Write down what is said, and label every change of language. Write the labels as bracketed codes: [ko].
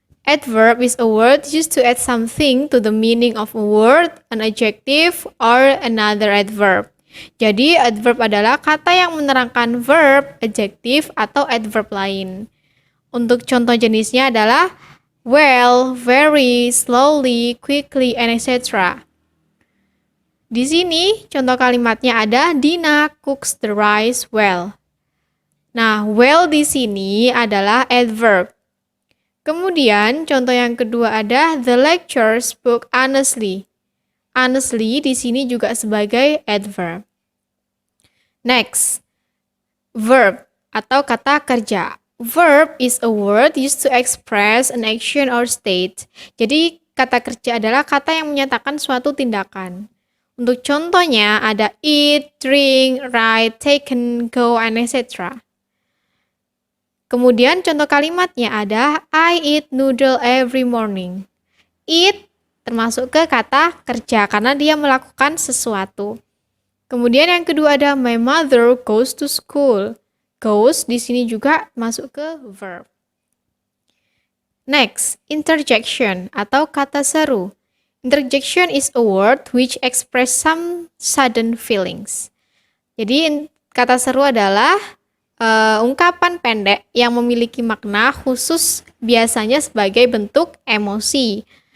[en] Adverb is a word used to add something to the meaning of a word, an adjective, or another adverb. [id] Jadi, adverb adalah kata yang menerangkan verb, adjektif, atau adverb lain. Untuk contoh jenisnya adalah well, very, slowly, quickly, and etc. Di sini, contoh kalimatnya ada [en] Dina cooks the rice well. [id] Nah, well di sini adalah adverb. Kemudian, contoh yang kedua ada [en] the lecturer spoke honestly. [id] Honestly di sini juga sebagai adverb. Next, verb atau kata kerja. [en] Verb is a word used to express an action or state. [id] Jadi, kata kerja adalah kata yang menyatakan suatu tindakan. Untuk contohnya ada eat, drink, write, taken, go, and etc. Kemudian contoh kalimatnya ada [en] I eat noodle every morning. [id] Eat termasuk ke kata kerja karena dia melakukan sesuatu. Kemudian yang kedua ada [en] my mother goes to school. [id] Goes di sini juga masuk ke verb. Next, interjection atau kata seru. [en] Interjection is a word which express some sudden feelings. [id] Jadi kata seru adalah ungkapan pendek yang memiliki makna khusus biasanya sebagai bentuk emosi.